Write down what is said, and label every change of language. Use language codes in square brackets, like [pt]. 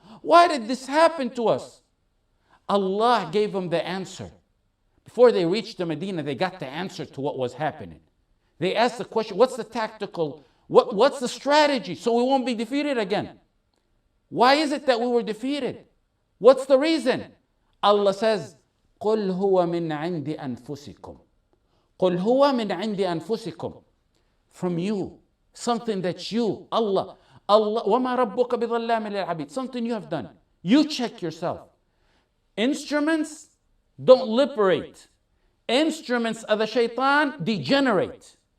[en] Why did this happen to us? Allah gave them the answer. Before they reached the Medina, they got the answer to what was happening. They asked the question, what's the tactical, what's the strategy so we won't be defeated again? Why is it that we were defeated? What's the reason? [ar] Allah says, قُلْ هُوَ مِنْ عِنْدِ أَنفُسِكُمْ. قُلْ هُوَ مِنْ عِنْدِ أَنفُسِكُمْ. [en] From you, something that you, Allah, [ar] وَمَا رَبُّكَ بِظَلَّامٍ لِلْعَبِيدِ. [en] Something you have done. You check yourself. Instruments don't liberate. Instruments of the shaitan degenerate.